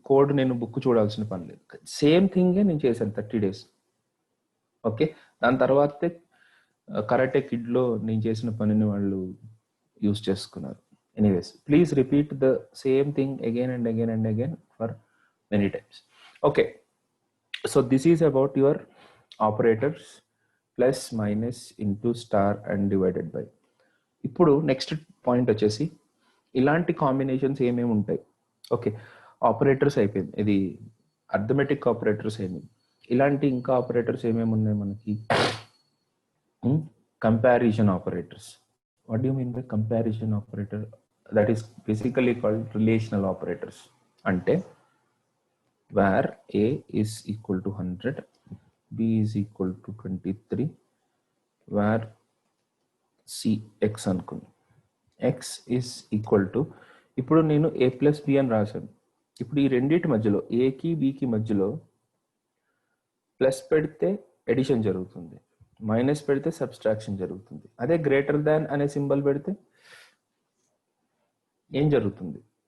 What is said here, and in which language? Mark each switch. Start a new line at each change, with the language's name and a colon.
Telugu: Code నేను book చూడాల్సిన పని లేదు, సేమ్ థింగే నేను చేశాను 30 days. ఓకే, దాని తర్వాతే కరాటే కిడ్లో నేను చేసిన పనిని వాళ్ళు యూస్ చేసుకున్నారు.
English: Anyways, please repeat the same thing again and again and again for many times. Okay, so this is about your operators, plus minus into star and divided by.
Telugu: ఇప్పుడు next point వచ్చేసి ఇలాంటి combinations ఏమేమి ఉంటాయి. Okay, operators అయిపోయింది, ఇది arithmetic operators ఏమేమి, ఇలాంటి ఇంకా ఆపరేటర్స్ ఏమేమి ఉన్నాయి మనకి.
English: Comparison operators. What do you mean by comparison operator? That is basically called relational operators. అంటే where a is equal to 100, b is equal to 23, where c x అనుకుంది, x is equal to,
Telugu: ఇప్పుడు నేను
English: a plus b
Telugu: అని రాశాను. ఇప్పుడు ఈ రెండింటి మధ్యలో ఏకి బికి మధ్యలో ప్లస్ పెడితే ఎడిషన్ జరుగుతుంది, మైనస్ పెడితే సబ్స్ట్రాక్షన్ జరుగుతుంది. అదే గ్రేటర్ దాన్ అనే సింబల్ పెడితే ఏం జరుగుతుంది?